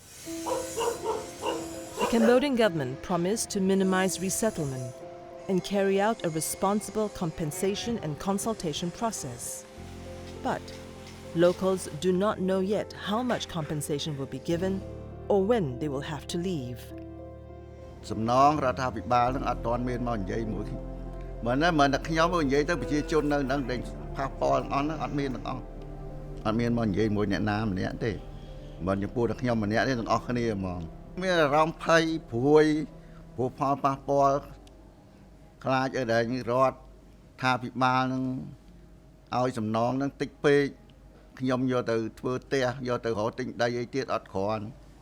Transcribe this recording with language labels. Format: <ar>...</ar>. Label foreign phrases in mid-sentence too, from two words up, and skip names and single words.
<en>The Cambodian government promised to minimize resettlement and carry out a responsible compensation and consultation process. But locals do not know yet how much compensation will be given or when they will have to leave.</en> <km>សំណងរដ្ឋាភិបាលនឹងអត់ទាន់មានមកនិយាយមួយមិនតែខ្ញុំមកនិយាយទៅប្រជាជននៅនឹងដែលផាសប៉លអស់ហ្នឹងអត់មានទាំងអស់អត់មានមកនិយាយមួយអ្នកណាម្នាក់ទេមិនចំពោះតែខ្ញុំម្នាក់ទេទាំងអស់គ្នាហ្មងមានអារម្មណ៍ភ័យព្រួយព្រោះផលប៉ះពាល់ខ្លាចឲ្យតែរដ្ឋថាភិបាលនឹងឲ្យសំណងនឹងតិចពេកខ្ញុំយកទៅធ្វើផ្ទះយកទៅរកទិញដីអីទៀតអត់គ្រាន់</km>